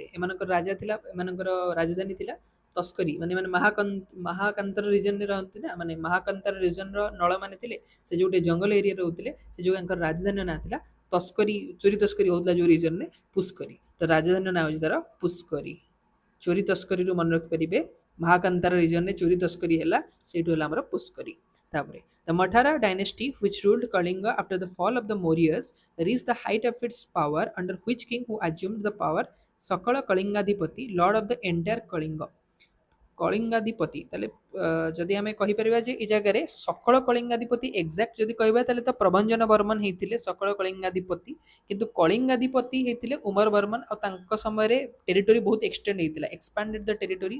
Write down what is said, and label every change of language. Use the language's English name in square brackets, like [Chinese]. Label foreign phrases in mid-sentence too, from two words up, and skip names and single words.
[Odia] ଏମାନଙ୍କର ରାଜା ଥିଲା, ଏମାନଙ୍କର ରାଜଧାନୀ ଥିଲା ତସ୍କରୀ, ମାନେ ମାନେ ମହାକାନ୍ତର ରିଜନରେ ରହନ୍ତି ନା, ମାନେ ମହାକାନ୍ତର ରିଜନର ନଳମାନେ ଥିଲେ, ସେ ଯୋଉଠି ଜଙ୍ଗଲ ଏରିଆରେ ରହୁଥିଲେ, ସେ ଯୋଉ ତାଙ୍କର ରାଜଧାନୀର ନାଁ ଥିଲା ତସ୍କରୀ, ଚୋରି ତସ୍କରୀ ହଉଥିଲା ଯୋଉ ରିଜନରେ, ପୁଷ୍କରୀ। ତ ରାଜଧାନୀର ନାଁ ହେଉଛି ତାର ପୁଷ୍କରୀ। ଚୋରି ତସ୍କରୀରୁ ମନେ ରଖିପାରିବେ, ମହାକାନ୍ତାର ରିଜନରେ ଚୋରି ତସ୍କରୀ ହେଲା, ସେଇଠୁ ହେଲା ଆମର ପୁଷ୍କରୀ। [English] ତାପରେ the Mathura dynasty which ruled Kalinga after the fall of the Mauryas reached the height of its power under which king who assumed the power Sakala Kalingadipati, lord of the entire Kalinga। [Odia] କଳିଙ୍ଗାଧିପତି ତାହେଲେ ଯଦି ଆମେ କହିପାରିବା ଯେ ଏ ଜାଗାରେ ସକଳ କଳିଙ୍ଗାଧିପତି ଏକ୍ଜାକ୍ଟ ଯଦି କହିବା ତାହେଲେ ତ ପ୍ରଭଞ୍ଜନ ବର୍ମନ ହେଇଥିଲେ ସକଳ କଳିଙ୍ଗାଧିପତି, କିନ୍ତୁ କଳିଙ୍ଗାଧିପତି ହେଇଥିଲେ ଉମର ବର୍ମନ, ଆଉ ତାଙ୍କ ସମୟରେ ଟେରିଟୋରୀ ବହୁତ ଏକ୍ସଟେଣ୍ଡ ହେଇଥିଲା, [English] expanded the territory.